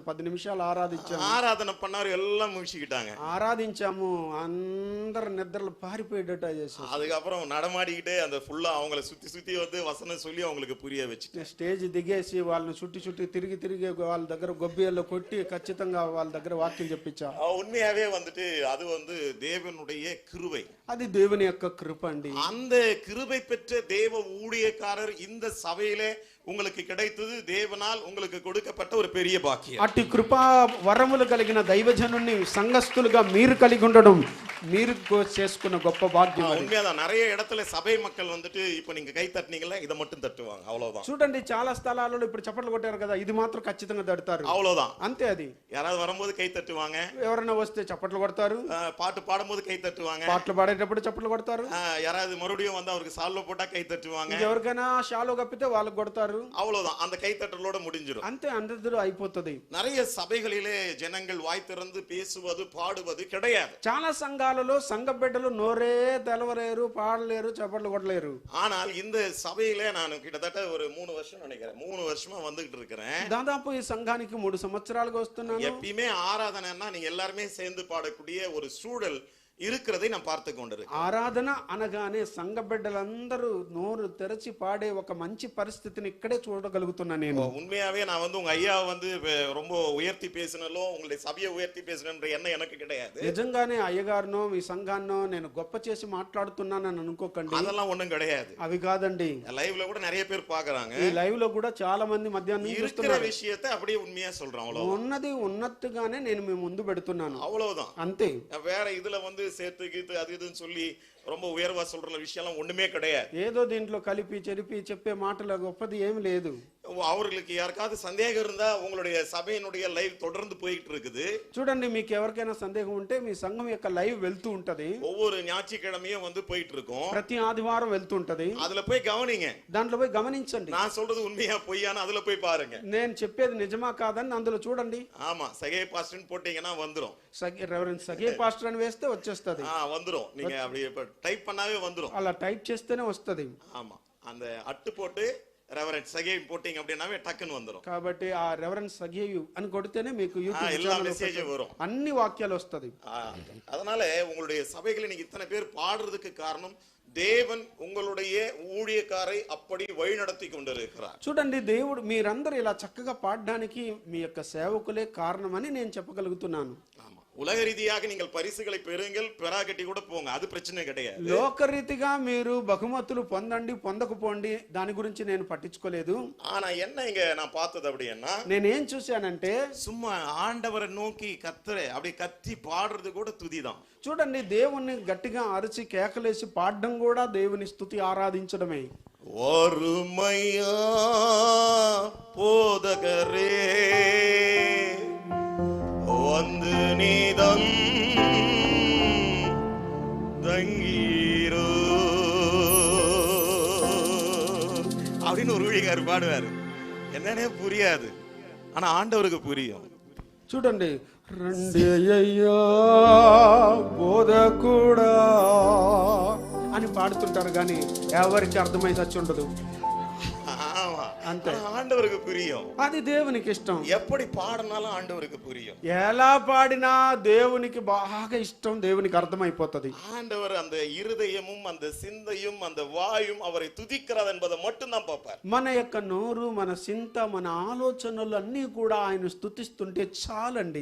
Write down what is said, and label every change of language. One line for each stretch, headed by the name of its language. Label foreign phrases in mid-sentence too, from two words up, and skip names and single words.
Telugu: 10 నిమిషాలు ఆరాధించాము.
Tamil: ஆராதனை பண்ணாரு, எல்லாம் முடிச்சுக்கிட்டாங்க.
Telugu: ఆరాధించాము, అందరు నిద్రలు పారిపోయేటట్టు చేసాం.
Tamil: அதுக்கப்புறம் நடமாடிக்கிட்டே அந்த ஃபுல்லா அவங்கள சுத்தி வந்து வசனம் சொல்லி அவங்களுக்கு புரிய வச்சு
Telugu: స్టేజ్ దిగేసి వాళ్ళని చుట్టి తిరిగి వాళ్ళ దగ్గర గొబ్బియల్లో కొట్టి ఖచ్చితంగా వాళ్ళ దగ్గర వాక్యం చెప్పించా.
Tamil: உண்மையாவே வந்துட்டு அது வந்து தேவனுடைய கிருபை,
Telugu: అది దేవుని యొక్క కృప అండి.
Tamil: அந்த கிருபை பெற்ற தேவ ஊழியக்காரர் இந்த சபையிலே உங்களுக்கு கிடைத்தது தேவனால் உங்களுக்கு கொடுக்கப்பட்ட ஒரு பெரிய பாக்கியம்.
Telugu: అట్టి కృపా వరములు కలిగిన దైవజనుని సంఘస్థులుగా మీరు కలిగి ఉండడం మీరు చేసుకున్న గొప్ప భాగ్యం.
Tamil: உண்மையாதான் நிறைய இடத்துல சபை மக்கள் வந்துட்டு இப்ப நீங்க கை தட்டினீங்கல்ல, இதை மட்டும் தட்டுவாங்க, அவ்வளவுதான்.
Telugu: చూడండి చాలా స్థలాలలో ఇప్పుడు చప్పట్లు కొట్టారు కదా, ఇది మాత్రం ఖచ్చితంగా తడతారు,
Tamil: அவ்வளவுதான்,
Telugu: అంతే. అది
Tamil: யாராவது வரும்போது கை தட்டுவாங்க,
Telugu: ఎవరైనా వస్తే చప్పట్లు కొడతారు,
Tamil: பாட்டு பாடும்போது கை தட்டுவாங்க,
Telugu: పాటలు పాడేటప్పుడు చప్పట్లు కొడతారు,
Tamil: யாராவது மறுபடியும் வந்து அவருக்கு சால்வ போட்டா கை தட்டுவாங்க,
Telugu: ఎవరికైనా షాలో కప్పితే వాళ్ళకి కొడతారు.
Tamil: அவ்வளவுதான், அந்த கை தட்டலோட முடிஞ்சிடும்,
Telugu: అంతే, అందరూ అయిపోతుంది.
Tamil: நிறைய சபைகளிலே ஜனங்கள் வாய் திறந்து பேசுவது பாடுவது கிடையாது.
Telugu: చాలా సంఘాలలో సంఘ బిడ్డలు నోరే తెలవలేరు, పాడలేరు, చప్పట్లు కొట్టలేరు.
Tamil: ஆனால் இந்த சபையிலே நான் கிட்டத்தட்ட ஒரு 3 வருஷம் நினைக்கிறேன், 3 வருஷமா வந்துகிட்டு இருக்கிறேன்.
Telugu: దాదాపు ఈ సంఘానికి 3 సంవత్సరాలుగా వస్తున్నాను.
Tamil: எப்பயுமே ஆராதனைன்னா நீங்க எல்லாருமே சேர்ந்து பாடக்கூடிய ஒரு சூழல் இருக்கிறதை நான் பார்த்து கொண்டிருக்கேன்.
Telugu: ఆరాధన అనగానే సంఘ బిడ్డలందరూ నోరు తెరచి పాడే ఒక మంచి పరిస్థితిని ఇక్కడే చూడగలుగుతున్నా నేను.
Tamil: உண்மையாவே நான் வந்து உங்க ஐயா வந்து ரொம்ப உயர்த்தி பேசினாலோ உங்களுடைய சபையை உயர்த்தி பேசணுன்ற எண்ணம் எனக்கு கிடையாது.
Telugu: నిజంగానే అయ్యగారినో మీ సంఘాన్నో నేను గొప్ప చేసి మాట్లాడుతున్నానని అనుకోకండి,
Tamil: அதெல்லாம் ஒண்ணும் கிடையாது.
Telugu: అవి కాదండి.
Tamil: லைவ்ல கூட நிறைய பேர் பாக்குறாங்க,
Telugu: ఈ లైవ్ లో కూడా చాలా మంది మధ్యాహ్నం
Tamil: இருக்கிற விஷயத்தை அப்படியே உண்மையா சொல்றோம், அவ்வளவு
Telugu: ఉన్నది ఉన్నట్టుగానే నేను మీ ముందు పెడుతున్నాను,
Tamil: அவ்வளவுதான்,
Telugu: అంతే.
Tamil: வேற இதுல வந்து சேர்த்து கீத்து அது இதுன்னு சொல்லி ரொம்ப உயர்வா சொல்ற விஷயம் ஒண்ணுமே கிடையாது.
Telugu: ఏదో దీంట్లో కలిపి చెరిపి చెప్పే మాటల గొప్పది ఏమి లేదు.
Tamil: அவர்களுக்கு யாருக்காவது சந்தேகம் இருந்தா உங்களுடைய சபையினுடைய லைவ் தொடர்ந்து போயிட்டு இருக்குது.
Telugu: చూడండి, మీకు ఎవరికైనా సందేహం ఉంటే మీ సంఘం యొక్క లైవ్ వెళ్తూ ఉంటది,
Tamil: ஒவ்வொரு ஞாயிற்றுக்கிழமையும் வந்து போயிட்டு இருக்கும்,
Telugu: ప్రతి ఆదివారం వెళ్తూ ఉంటది.
Tamil: அதுல போய் கவனிங்க,
Telugu: దాంట్లో పోయి గమనించండి.
Tamil: நான் சொல்றது உண்மையா பொய்யான்னு அதுல போய் பாருங்க,
Telugu: నేను చెప్పేది నిజమా కాదని అందులో చూడండి.
Tamil: ஆமா, சகே பாஸ்டர்னு போட்டீங்கன்னா வந்துரும்,
Telugu: రెవరెండ్ సగే పాస్టర్ అని వేస్తే వచ్చేస్తది,
Tamil: வந்துரும். நீங்க அப்படி டைப் பண்ணாவே வந்துரும்,
Telugu: అలా టైప్ చేస్తేనే వస్తది.
Tamil: ஆமா, அந்த அட்டு போட்டு ரெவரண்ட் சகே போட்டிங்க அப்படின்னாவே டக்குன்னு வந்துரும்.
Telugu: కాబట్టి ఆ రెవరెండ్ సగేయు అని కొడితేనే మీకు
Tamil: எல்லா மெசேஜும் வரும்,
Telugu: అన్ని వాక్యాలు వస్తది.
Tamil: அதனால உங்களுடைய சபைகளை நீங்க இத்தனை பேர் பாடுறதுக்கு காரணம் தேவன் உங்களுடைய ஊழியக்காரை அப்படி வழி நடத்தி கொண்டிருக்கிறார்.
Telugu: చూడండి, దేవుడు మీరందరూ ఇలా చక్కగా పాడడానికి మీ యొక్క సేవకులే కారణమని నేను చెప్పగలుగుతున్నాను.
Tamil: உலக ரீதியாக நீங்கள் பரிசுகளை பெறுங்கள், பெறாகட்டி கூட போங்க, அது பிரச்சனை கிடையாது.
Telugu: లోకరీతిగా మీరు బహుమతులు పొందండి, పొందకపోండి, దాని గురించి నేను పట్టించుకోలేదు.
Tamil: ஆனா என்ன இங்க நான் பார்த்தது அப்படின்னா,
Telugu: నేనేం చూశానంటే
Tamil: சும்மா ஆண்டவரை நோக்கி கத்துற அப்படி கத்தி பாடுறது கூட துதிதான்.
Telugu: చూడండి, దేవుణ్ణి గట్టిగా అరిచి కేకలేసి పాడడం కూడా దేవుని స్తుతి ఆరాధించడమే.
Tamil: ஒருமையா போதகரே வந்து நீதம் தங்கீரோ அப்படின்னு ஒரு ஊழியக்காரர் பாடுவாரு, என்னன்னே புரியாது, ஆனா ஆண்டவருக்கு புரியும்.
Telugu: చూడండి, రండి అయ్యా బోధకుడా అని పాడుతుంటారు, కానీ ఎవరికి అర్థమై చచ్చి ఉండదు. అంతే,
Tamil: ஆண்டவருக்கு புரியும்,
Telugu: అది దేవునికి ఇష్టం.
Tamil: எப்படி பாடினாலும் ஆண்டவருக்கு புரியும்,
Telugu: ఎలా పాడినా దేవునికి బాగా ఇష్టం, దేవునికి అర్థమైపోతుంది.
Tamil: ஆண்டவர் அந்த இருதயமும் அந்த சிந்தையும் அந்த வாயும் அவரை துதிக்கிறது என்பதை மட்டும் தான் பார்ப்பார்.
Telugu: మన యొక్క నోరు, మన చింత, మన ఆలోచనలు అన్నీ కూడా ఆయన స్తుతిస్తుంటే చాలండి,